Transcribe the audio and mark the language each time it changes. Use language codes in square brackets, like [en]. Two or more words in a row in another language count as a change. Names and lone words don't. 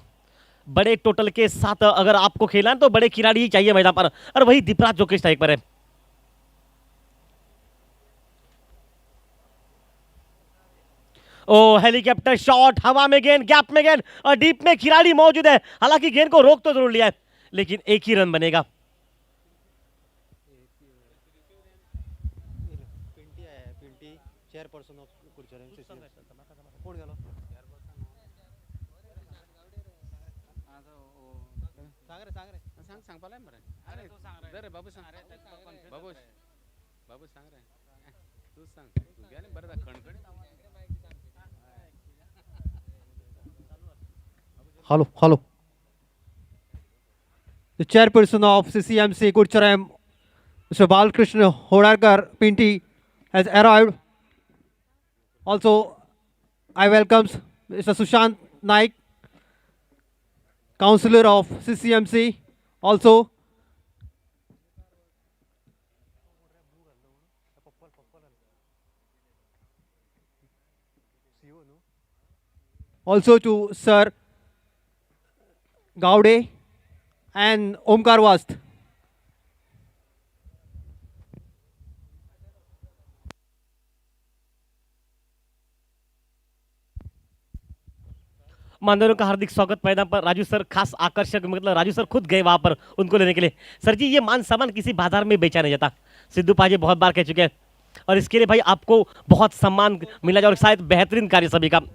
[hi] बड़े टोटल के साथ अगर आपको खेलना है तो बड़े खिलाड़ी ही चाहिए मैदान पर, और वही दीपराज जो कि स्ट्राइक पर है। ओ हेलीकॉप्टर शॉट, हवा में गेंद, गैप में गेंद और डीप में खिलाड़ी मौजूद है। हालांकि गेंद को रोक तो जरूर लिया है, लेकिन एक ही रन बनेगा। [en] Chairperson of [kok] कुडचर कोण गेलो सांग रे सांगपाला मरे अरे दे रे बाबू सांग बाबू बाबू सांग रे तू सांग तू गेले बरं खणखण [en] Hello. The chairperson of CCMC Kurcharam, Mr. Balkrishna Hodarkar Pinti, has arrived. Also, I welcome Mr. Sushant Naik, councillor of CCMC. Also to Sir Gaude and Omkar Vast. [hi] मान्यवरों का हार्दिक स्वागत मैदान पर। राजू सर खास आकर्षक, मतलब राजू सर खुद गए वहां पर उनको लेने के लिए। सर जी, ये मान सम्मान किसी बाजार में बेचा नहीं जाता, सिद्धू पाजी बहुत बार कह चुके हैं, और इसके लिए भाई आपको बहुत सम्मान मिला जाए और शायद बेहतरीन कार्य सभी का।